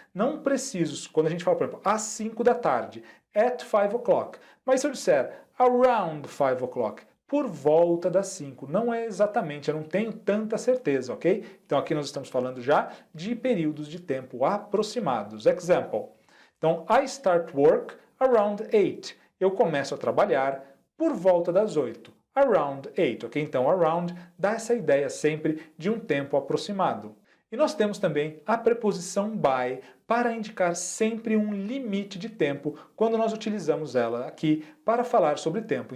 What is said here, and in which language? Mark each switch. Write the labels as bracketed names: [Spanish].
[Portuguese] Não precisos, quando a gente fala, por exemplo, às 5 da tarde, [English] at 5 o'clock. [Portuguese] Mas se eu disser [English] around 5 o'clock, [Portuguese] por volta das 5. Não é exatamente, eu não tenho tanta certeza, ok? Então aqui nós estamos falando já de períodos de tempo aproximados. [English] Example. Então, I start work around 8. [Portuguese] Eu começo a trabalhar por volta das 8. [English] Around 8, [Portuguese] ok? Então, around dá essa ideia sempre de um tempo aproximado. E nós temos também a preposição by para indicar sempre um limite de tempo quando nós utilizamos ela aqui para falar sobre tempo.